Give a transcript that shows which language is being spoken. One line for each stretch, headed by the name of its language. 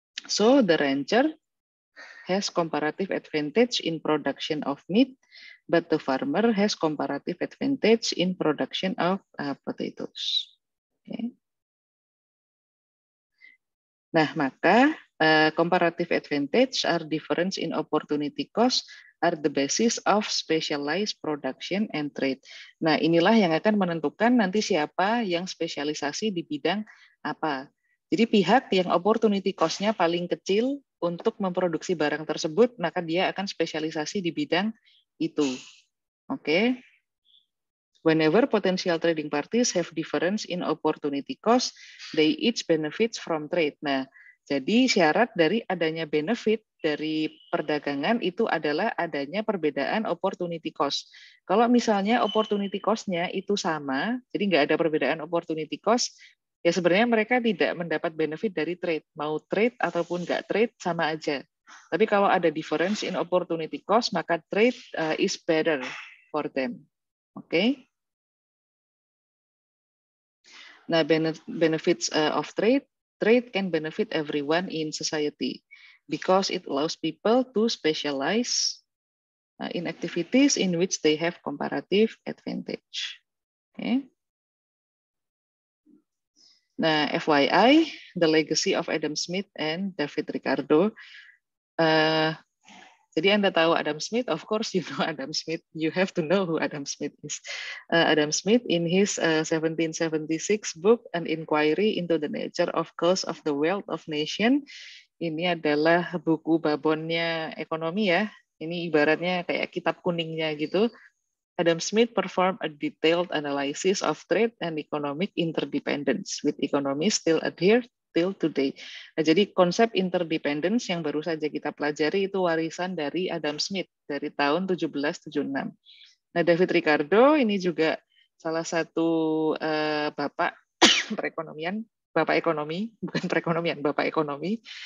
English: So the rancher has comparative advantage in production of meat, but the farmer has comparative advantage in production of potatoes. Okay.
Indonesian: Nah, maka
English: comparative advantage are difference in opportunity cost are the basis of specialized production and trade.
Indonesian: Nah, inilah yang akan menentukan nanti siapa yang spesialisasi di bidang apa. Jadi pihak yang opportunity cost-nya paling kecil untuk memproduksi barang tersebut, maka dia akan spesialisasi di bidang itu. Oke.
English: Whenever potential trading parties have difference in opportunity cost, they each benefits from trade.
Indonesian: Nah, jadi syarat dari adanya benefit dari perdagangan itu adalah adanya perbedaan opportunity cost. Kalau misalnya opportunity cost-nya itu sama, jadi nggak ada perbedaan opportunity cost, ya sebenarnya mereka tidak mendapat benefit dari trade. Mau trade ataupun nggak trade sama aja. Tapi kalau ada
English: difference in opportunity cost,
Indonesian: maka
English: trade is better for them. Oke. Nah, benefits of trade can benefit everyone in society because it allows people to specialize in activities in which they have comparative advantage. Okay. Nah, FYI, the legacy of Adam Smith and David Ricardo.
Indonesian: Jadi Anda tahu
English: Adam Smith, of course you know Adam Smith. You have to know who Adam Smith is. Adam Smith in his 1776 book, An Inquiry into the Nature of Cause of the Wealth of Nation.
Indonesian: Ini adalah buku babonnya ekonomi ya. Ini ibaratnya kayak kitab kuningnya gitu.
English: Adam Smith performed a detailed analysis of trade and economic interdependence, with economists still adhere till today.
Indonesian: Nah, jadi konsep interdependence yang baru saja kita pelajari itu warisan dari Adam Smith dari tahun 1776. Nah, David Ricardo ini juga salah satu bapak perekonomian, bapak ekonomi, bukan perekonomian, bapak ekonomi.